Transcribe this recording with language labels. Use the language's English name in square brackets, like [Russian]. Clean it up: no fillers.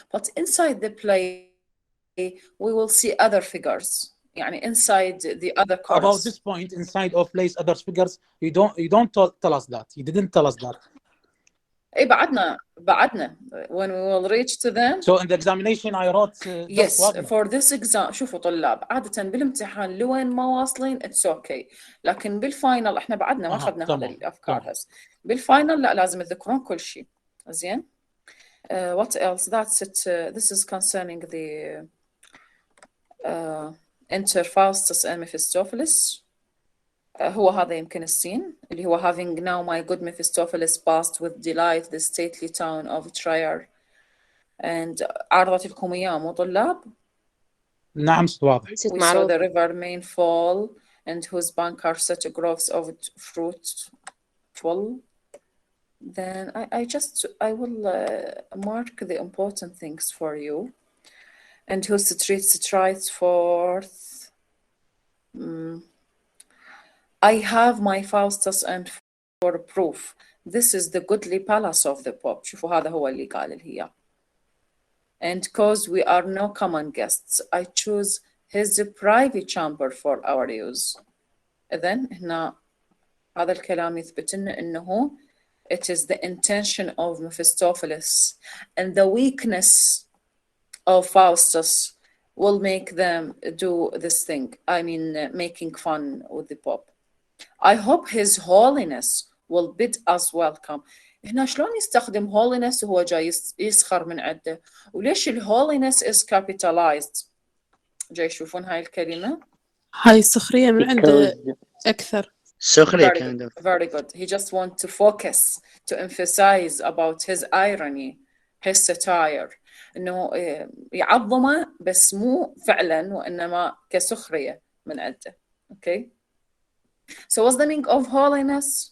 [English] But inside the play, we will see other figures. [Arabic] يعني [English] inside the other chorus. About this point, inside of place other figures, you don't tell us that. You didn't tell us that. [Arabic] إيه بعدنا [English] when we will reach to them. So in the examination I wrote yes for this exam. [Arabic] شوفوا طلاب عادة بالامتحان لوين ما واصلين [English] it's okay. [Arabic] لكن بالفاينل احنا بعدنا ما أخذنا هذه الأفكار هسه. بالفاينل لا لازم تذكرون كل شيء. زين. [English] What else? That's it. This is concerning the enter Faustus and Mephistopheles. [Arabic] هو هذا يمكن السين اللي هو [English] having now my good Mephistopheles passed with delight the stately town of Trier. And [Arabic] عرضت لكم إياه مو طلاب؟ نعم واضح. [English] We saw the river main fall and whose bank are such groves of fruit full. Then I will mark the important things for you. And whose streets strides forth. I have my Faustus and for proof. This is the goodly palace of the Pope. [Arabic] شوفوا هذا هو اللي قال هي. [English] And cause we are no common guests, I choose his private chamber for our use. [Arabic] إذن هنا هذا الكلام يثبت لنا إنه [English] it is the intention of Mephistopheles and the weakness of Faustus will make them do this thing. I mean, making fun with the Pope. I hope His Holiness will bid us welcome. [Arabic] هنا شلون يستخدم holiness وهو جاي يسخر من عده؟ وليش holiness [English] is capitalized؟ [Arabic] جاي يشوفون هاي الكلمة؟ هاي سخرية من عنده أكثر. سخرية [English] kind of. Very good. He just wants to focus, to emphasize about his irony, his satire. [Arabic] إنه يعظمه بس مو فعلا وإنما كسخرية من عنده. [English] Okay. So what's the meaning of holiness?